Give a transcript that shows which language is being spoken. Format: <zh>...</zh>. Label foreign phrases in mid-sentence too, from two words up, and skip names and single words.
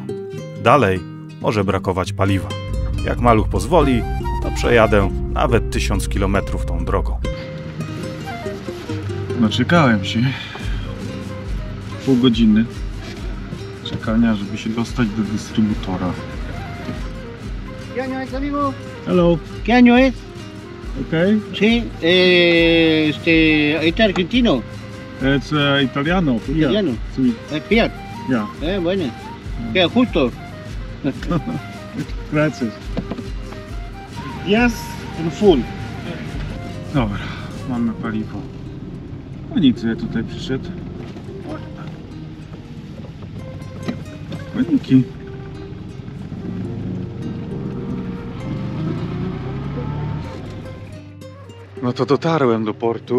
<pl>Dalej może brakować paliwa. Jak maluch pozwoli, to przejadę nawet 1000 km tą drogą. Naczekałem się. Pół godziny czekania, żeby się dostać do dystrybutora.</pl> <es>¿Qué año es, amigo?</es> <en>Hello.</en> <es>¿Qué año es?</es> <en>Okay.</en> <es>Sí, ahí está argentino,</es> <en>It's italiano.</en> <es>italiano. Sí. Es Fiat.</es> <en>Yeah.</en> <es>Bueno. Queda justo. Gracias.</es> <en>Yes, in full.</en> <pl>Dobra, mamy paliwo. Konik sobie tutaj przyszedł. Koniki. No to dotarłem do portu.</pl>